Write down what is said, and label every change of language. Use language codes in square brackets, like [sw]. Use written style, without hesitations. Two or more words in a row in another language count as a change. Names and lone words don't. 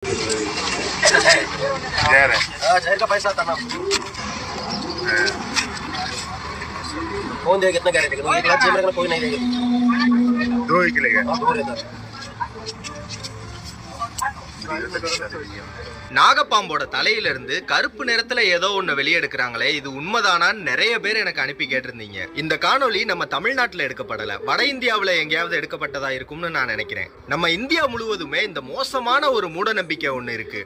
[hi] जहर का पैसा था ना। कौन देगा? कितना कह रहे थे? 1 लाख में कोई नहीं देगा। 2 ही लेगा। हाँ 2 रहता। [ta] நாகப்பாம்போட தலையில இருந்து கருப்பு நிறத்துல ஏதோ ஒண்ணு வெளியெடுக்கிறாங்களே, இது உண்மைதானான்னு நிறைய பேர் எனக்கு அனுப்பி கேட்டிருந்தீங்க. இந்த காணொலி நம்ம தமிழ்நாட்டுல எடுக்கப்படல, வட இந்தியாவுல எங்கேயாவது எடுக்கப்பட்டதா இருக்கும்னு நான் நினைக்கிறேன். நம்ம இந்தியா முழுவதுமே இந்த மோசமான ஒரு மூட நம்பிக்கை ஒண்ணு இருக்கு.